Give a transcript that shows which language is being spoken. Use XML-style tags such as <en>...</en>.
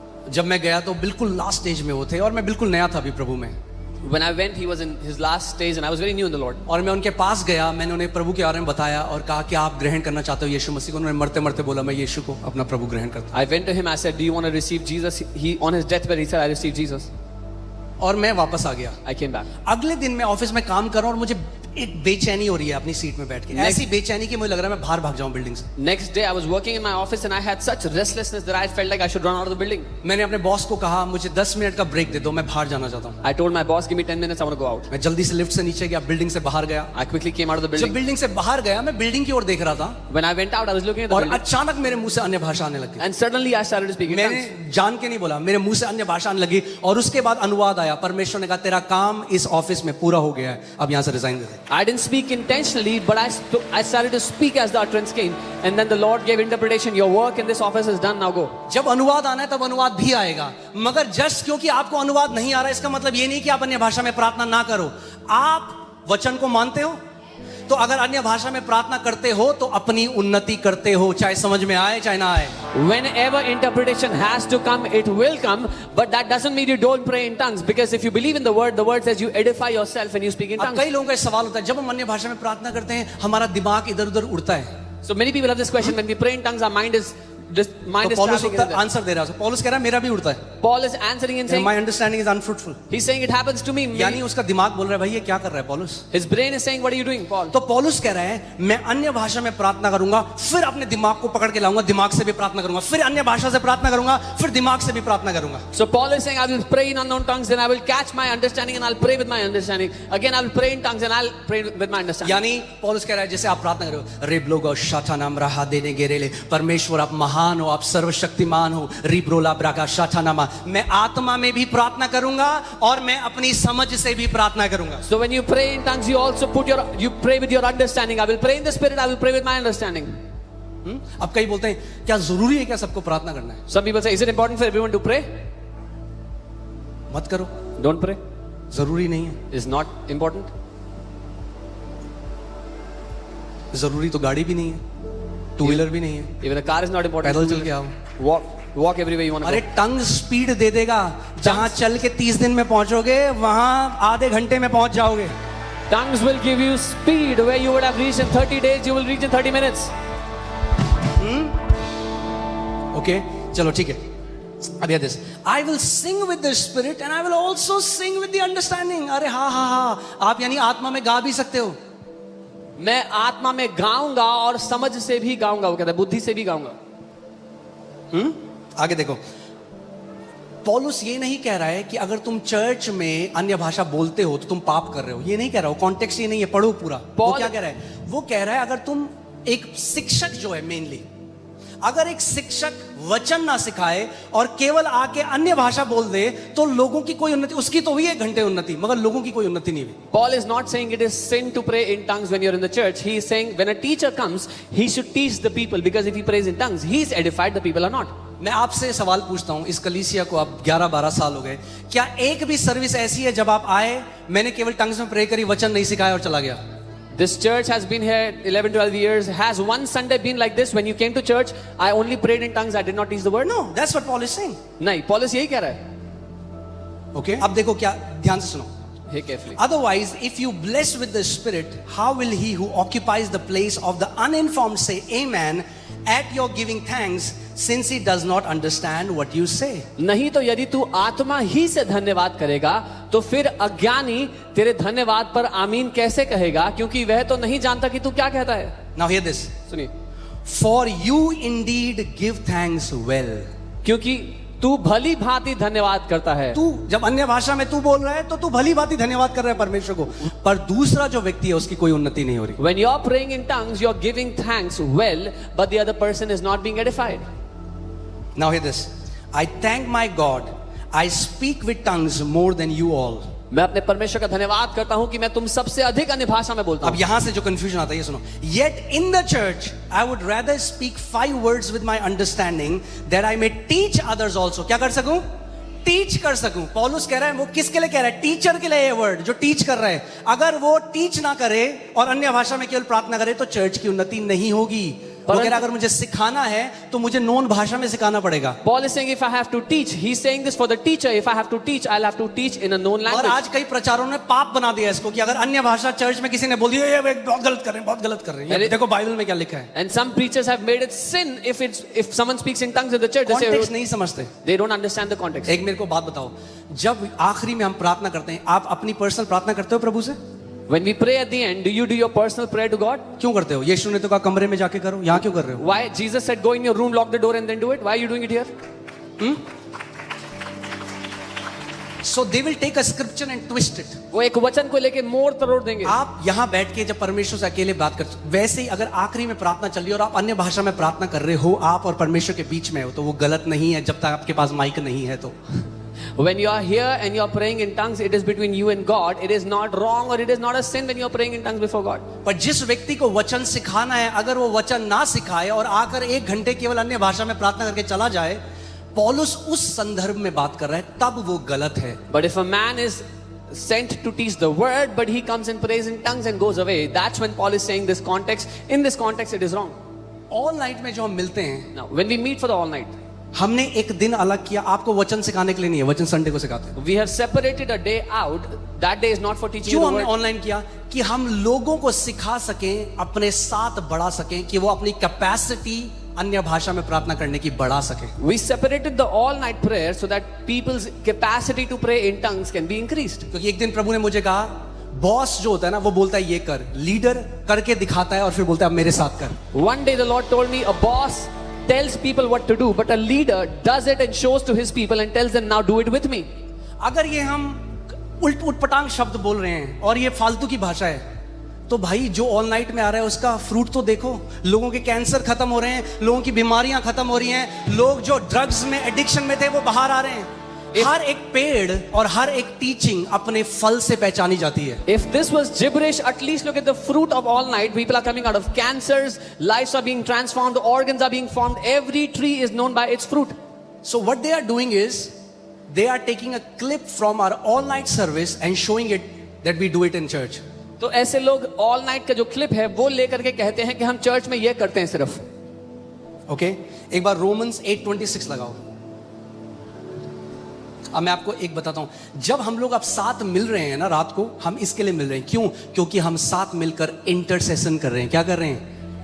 <hi>जब मैं गया तो बिल्कुल लास्ट स्टेज में वो थे और मैं बिल्कुल नया था अभी प्रभु में.</hi> <en>When I went, he was in his last stage and I was very new in the Lord.</en> <hi>और मैं उनके पास गया, मैंने उन्हें प्रभु के बारे में बताया और कहा कि आप ग्रहण करना चाहते हो यीशु मसीह को? उन्होंने मरते मरते बोला मैं यीशु को अपना प्रभु ग्रहण करता हूं.</hi> <en>I went to him, I said, do you want to receive Jesus? He, on his deathbed, he said, I received Jesus.</en> <hi>और मैं वापस आ गया.</hi> <en>I came back.</en> <hi>अगले दिन मैं ऑफिस में काम कर रहा हूं और मुझे एक बेचैनी हो रही है अपनी सीट में बैठ के. ऐसी बेचैनी कि मुझे लग रहा है मैं बाहर भाग जाऊं बिल्डिंग से.</hi> <en>Next day, I was working in my office and I had such restlessness that I felt like I should run out of the building.</en> <hi>मैंने अपने बॉस को कहा मुझे 10 मिनट का ब्रेक दे दो, मैं बाहर जाना चाहता हूं.</hi> <en>I told my boss, give me 10 minutes, I want to go out.</en> <hi>मैं जल्दी से लिफ्ट से नीचे गया, बिल्डिंग से बाहर गया.</hi> <en>I quickly came out of the</en> <hi>जब</hi> <en>building.</en> <hi>बिल्डिंग से बाहर गया मैं बिल्डिंग की ओर देख रहा था</hi> <en>When I went out, I was looking at the</en> <hi>और</hi> <en>building.</en> <hi>अचानक मेरे मुंह से अन्य भाषा आने लगी.</hi> <en>And suddenly I started to speak in</en> <hi>मैंने</hi> <en>tongues.</en> <hi>जान के नहीं बोला, मेरे मुंह से अन्य भाषा आने लगी और उसके बाद अनुवाद आया. परमेश्वर ने कहा तेरा काम इस ऑफिस में पूरा हो गया है, अब यहां से resign दे दे.</hi> <en>I didn't speak intentionally, but I started to speak as the utterance came. And then the Lord gave interpretation. Your work in this office is done, now go.</en> <hi>जब अनुवाद आना है तब अनुवाद भी आएगा. मगर just क्योंकि आपको अनुवाद नहीं आ रहा इसका मतलब ये नहीं कि आप अन्य भाषा में प्रार्थना ना करो. आप वचन को मानते हो तो अगर अन्य भाषा में प्रार्थना करते हो तो अपनी उन्नति करते हो, चाहे समझ में आए चाहे ना आए.</hi> <en>Whenever interpretation has to come, it will come. But that doesn't mean you don't pray in tongues. Because if you believe in the word says you edify yourself when you speak in</en> <hi>अब</hi> <en>tongues.</en> <hi>कई लोगों का ये सवाल होता है जब हम अन्य भाषा में प्रार्थना करते हैं हमारा दिमाग इधर उधर उड़ता है.</hi> <en>So many people have this question. When we pray in tongues, our mind is</en> <hi>तो पौलुस</hi> <en>traveling in there.</en> <hi>आंसर दे रहा है. पौलुस कह रहा है मेरा भी उड़ता है.</hi> <en>Paul is answering and saying, my understanding is unfruitful. he's saying it happens to me.</en> <hi>यानी उसका दिमाग बोल रहा है भाई ये क्या कर रहा है पौलुस.</hi> <en>His brain is saying, what are you doing, Paul?</en> <hi>तो पौलुस कह रहा है मैं अन्य भाषा में प्रार्थना करूंगा, फिर अपने दिमाग को पकड़ के लाऊंगा, दिमाग से भी प्रार्थना करूंगा, फिर अन्य भाषा से प्रार्थना करूंगा, फिर दिमाग से भी प्रार्थना करूंगा.</hi> <en>So Paul is saying, I will pray in unknown tongues, then I will catch my understanding and I'll pray with my understanding. Again, I will pray in tongues and I'll pray with my understanding.</en> <hi>यानी पौलुस कह रहा है जैसे आप प्रार्थना करो रेबलोगो शाठानाम रहा देने गेरेले, परमेश्वर आप महान हो, आप सर्वशक्तिमान हो, रिब्रोला ब्राका शाठानामा. मैं आत्मा में भी प्रार्थना करूंगा और मैं अपनी समझ से भी प्रार्थना करूंगा.</hi> <en>So when you pray in tongues, you also you pray with your understanding. I will pray in the spirit, I will pray with my understanding.</en> <hi>अब कई बोलते हैं क्या जरूरी है क्या सबको प्रार्थना करना है?</hi> <en>Some people say, is it important for everyone to pray?</en> <hi>मत करो,</hi> <en>Don't pray.</en> <hi>जरूरी नहीं है.</hi> <en>It's not important.</en> <hi>जरूरी तो गाड़ी भी नहीं है, टू व्हीलर भी नहीं है,</hi> <en>Even a car is not important.</en> <hi>पैदल चल के आओ.</hi> <en>Walk everywhere you want to</en> <hi>अरे</hi> <en>go.</en> <hi>टंग स्पीड दे देगा, जहां चल के 30 दिन में पहुंचोगे वहां आधे घंटे में पहुंच जाओगे.</hi> <en>Tongues will give you speed where you would have reached in 30 days, you will reach in 30 minutes.</en> <hi>Okay चलो ठीक है.</hi> <en>अब याद this, I will sing with the spirit and I will also sing with the understanding.</en> <hi>अरे हाँ, आप यानी आत्मा में गा भी सकते हो. मैं आत्मा में गाऊंगा और समझ से भी गाऊंगा. वो कहता है बुद्धि से भी गाऊंगा. आगे देखो, पौलुस ये नहीं कह रहा है कि अगर तुम चर्च में अन्य भाषा बोलते हो तो तुम पाप कर रहे हो, ये नहीं कह रहा हो, कॉन्टेक्स्ट ये नहीं है, पढ़ो पूरा। वो क्या कह रहा है? वो कह रहा है अगर तुम एक शिक्षक जो है मेनली, अगर एक शिक्षक वचन ना सिखाए और केवल आके अन्य भाषा बोल दे तो लोगों की कोई उन्नति, उसकी तो हुई 1 घंटे उन्नति, मगर लोगों की कोई उन्नति नहीं हुई।</hi> <en>Paul is not saying it is sin to pray in tongues when you're in the church. He is saying when a teacher comes, he should teach the people, because if he prays in tongues, he is edified, the people are not.</en> <hi>मैं आपसे सवाल पूछता हूं, इस कलीसिया को आप 11-12 साल हो गए, क्या एक भी सर्विस ऐसी है जब आप आए मैंने केवल टंग्स में प्रे करी, वचन नहीं सिखाया और चला गया?</hi> <en>This church has been here 11-12 years. Has one Sunday been like this? When you came to church, I only prayed in tongues, I did not teach the word? No, that's what Paul is saying.</en> <hi>नहीं, Paulus यही कह रहा है.</hi> <en>Okay?</en> <hi>अब देखो क्या, ध्यान से सुनो.</hi> <en>Hey, carefully. Otherwise, if you bless with the Spirit, how will he who occupies the place of the uninformed say amen at your giving thanks, since he does not understand what you say?</en> <hi>नहीं तो यदि तू आत्मा ही से धन्यवाद करेगा तो फिर अज्ञानी तेरे धन्यवाद पर आमीन कैसे कहेगा, क्योंकि वह तो नहीं जानता कि तू क्या कहता है.</hi> <en>Now hear this.</en> <hi>सुनिए.</hi> <en>For you indeed give thanks well.</en> <hi>क्योंकि तू भली भांति धन्यवाद करता है. तू जब अन्य भाषा में तू बोल रहा है तो तू भली भांति धन्यवाद कर रहा है परमेश्वर को, पर दूसरा जो व्यक्ति है उसकी कोई उन्नति नहीं हो रही.</hi> <en>When you are praying in tongues, you are giving thanks well, but the other person is not being edified. Now hear this. I thank my God. I speak with tongues more than you all.</en> <hi>मैं अपने परमेश्वर का धन्यवाद करता हूं कि मैं तुम सबसे अधिक अन्य भाषा में बोलता हूं. अब यहां से जो कंफ्यूजन आता है ये सुनो.</hi> <en>Yet in the church I would rather speak 5 words with my understanding that I may teach others also.</en> <hi>क्या कर सकूं? टीच कर सकूं. पौलुस कह रहा है, वो किसके लिए कह रहा है? टीचर के लिए ये वर्ड जो टीच कर रहा है. अगर वो टीच ना करे और अन्य भाषा में केवल प्रार्थना करे तो चर्च की उन्नति नहीं होगी. वो कह रहा है अगर मुझे सिखाना है तो मुझे नॉन भाषा में सिखाना पड़ेगा.</hi> <en>Paul is saying if I have to teach, he's saying this for the teacher. If I have to teach, I'll have to teach in a known</en> <hi>और</hi> <en>language.</en> <hi>आज कई प्रचारों ने पाप बना दिया इसको कि अगर अन्य भाषा चर्च में किसी ने बोल दिया, ये बहुत गलत कर रहे हैं, बहुत गलत कर रहे हैं. ये देखो बाइबल में क्या लिखा है.</hi> <en>And some preachers have made it sin if someone speaks in tongues in the church. They</en> <hi>context</hi> <en>say</en> <hi>नहीं समझते.</hi> <en>they don't understand the context.</en> <hi>एक मेरे को बात बताओ, जब आखिरी में हम प्रार्थना करते हैं, आप अपनी पर्सनल प्रार्थना करते हो प्रभु से?</hi> <en>When we pray at the end, do you do your personal prayer to God?</en> <hi>क्यों करते हो? यीशु ने तो कहा कमरे में जाके करो, यहाँ क्यों कर रहे हो?</hi> <en>Why? Jesus said, go in your room, lock the door, and then do it. Why are you doing it here? So they will take a scripture and twist it.</en> <hi>वो एक वचन को लेके मोड़ तरोड़ देंगे. आप यहाँ बैठ के जब परमेश्वर से अकेले बात कर, वैसे ही अगर आखिरी में प्रार्थना चल रही है और आप अन्य भाषा में प्रार्थना कर रहे हो, आप और परमेश्वर के बीच में हो, तो वो गलत नहीं है जब तक आपके पास माइक नहीं है. तो</hi> <en>When you are here and you are praying in tongues, it is between you and God. It is not wrong or it is not a sin when you are praying in tongues before God.</en> <hi>पर जिस व्यक्ति को वचन सिखाना है, अगर वो वचन ना सिखाए और आकर 1 घंटे केवल अन्य भाषा में प्रार्थना करके चला जाए, पौलुस उस संदर्भ में बात कर रहा है, तब वो गलत है.</hi> <en>But if a man is sent to teach the word, but he comes and prays in tongues and goes away, that's when Paul is saying this context. In this context, it is wrong.</en> <hi>All night में जो हम मिलते हैं,</hi> <en>Now, when we meet for the all night,</en> <hi>हमने एक दिन अलग किया. आपको वचन सिखाने के लिए नहीं है, वचन संडे को सिखाते हैं.</hi> <en>we have separated a day out. That day is not for teaching</en> <hi>क्यों</hi> <en>the</en> <hi>हमने</hi> <en>word.</en> <hi>ऑनलाइन किया? कि हम लोगों को सिखा सकें, अपने साथ बढ़ा सकें, कि वो अपनी कैपेसिटी अन्य भाषा में प्रार्थना करने की बढ़ा सकें.</hi> <en>We separated the all night prayer so that people's capacity to pray in tongues can be increased.</en> <hi>क्योंकि एक दिन प्रभु ने मुझे कहा, बॉस जो होता है ना, वो बोलता है ये कर, लीडर करके दिखाता है और फिर बोलता है अब मेरे साथ कर.</hi> <en>One day the Lord told me, a boss tells people what to do, but a leader does it and shows to his people and tells them, now do it with me.</en> <hi>अगर ये हम उटपटांग शब्द बोल रहे हैं और ये फालतू की भाषा है, तो भाई जो ऑल नाइट में आ रहा है उसका फ्रूट तो देखो. लोगों के कैंसर खत्म हो रहे हैं, लोगों की बीमारियां खत्म हो रही हैं, लोग जो ड्रग्स में एडिक्शन में थे वो बाहर आ रहे हैं. हर एक पेड़ और हर एक टीचिंग अपने फल से पहचानी जाती है.</hi> <en>If this was gibberish, at least look at the fruit of all night. People are coming out of cancers, lives are being transformed, organs are being formed. Every tree is known by its fruit. So what they are doing is they are taking a clip from our all night service and showing it that we do it in church.</en> <hi>तो ऐसे लोग all night का जो clip है वो लेकर के कहते हैं कि हम चर्च में ये करते हैं सिर्फ. ओके, एक बार रोमन्स 8:26 लगाओ. अब मैं आपको एक बताता हूं, जब हम लोग अब साथ मिल रहे हैं ना रात को, हम इसके लिए मिल रहे हैं. क्यों? क्योंकि हम साथ मिलकर इंटरसेशन कर रहे हैं. क्या कर रहे हैं?</hi>